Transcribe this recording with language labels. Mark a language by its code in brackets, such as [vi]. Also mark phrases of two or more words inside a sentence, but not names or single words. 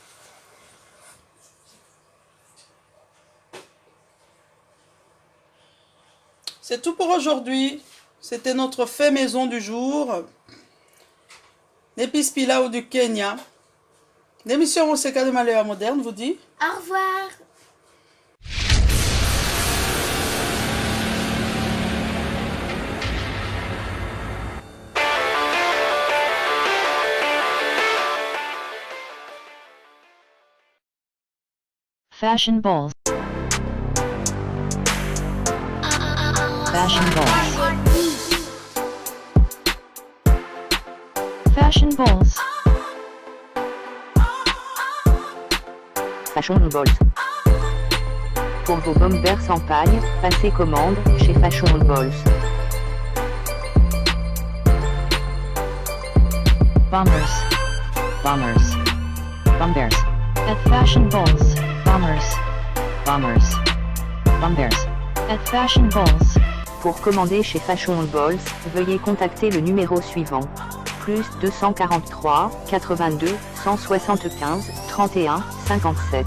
[fr] C'est tout pour aujourd'hui. C'était notre fait maison du jour. L'épice pilau du Kenya. L'émission Oseka de Maléa Moderne vous dit au revoir. Fashion balls. Fashion balls. Fashion balls. Fashion Balls. Pour vos bombers sans paille, passez commande chez Fashion Balls. Bombers. Bombers. Bombers. At Fashion balls. Bombers. Bombers. Bombers. At Fashion balls. Pour commander chez Fashion Balls, veuillez contacter le numéro suivant. plus 243, 82, 175, 31, 57.